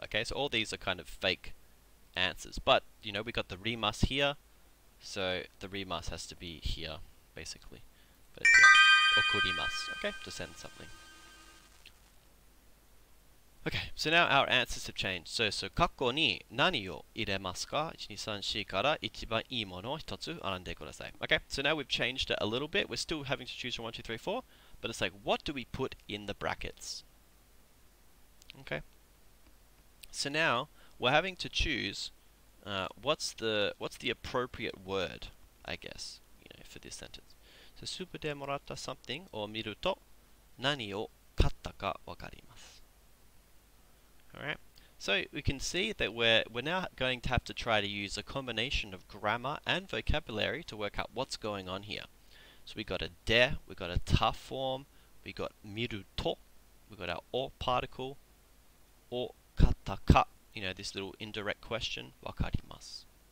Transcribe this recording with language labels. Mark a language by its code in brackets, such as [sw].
[en] Okay, so all these are kind of fake answers, but we got the rimas here, so the rimas has to be here, basically. But it's okurimasu, okay, to send something. Okay, so now our answers have changed. So [ja] kakko ni nani o iremasu ka? 1, 2, 3, 4 から一番いいものを一つ選んでください. [en] Okay, so now we've changed it a little bit. We're still having to choose from 1, 2, 3, 4, but it's like, what do we put in the brackets? Okay, so now we're having to choose what's the appropriate word, I guess, for this sentence. So, [ja] スープでもらった [en] something [ja] を見ると何を買ったかわかります. [en] Alright, so we can see that we're now going to have to try to use a combination of grammar and vocabulary to work out what's going on here. So we got a de, we got a ta form, we got miru to, we got our o particle, o katta ka, this little indirect question, wakarimasu.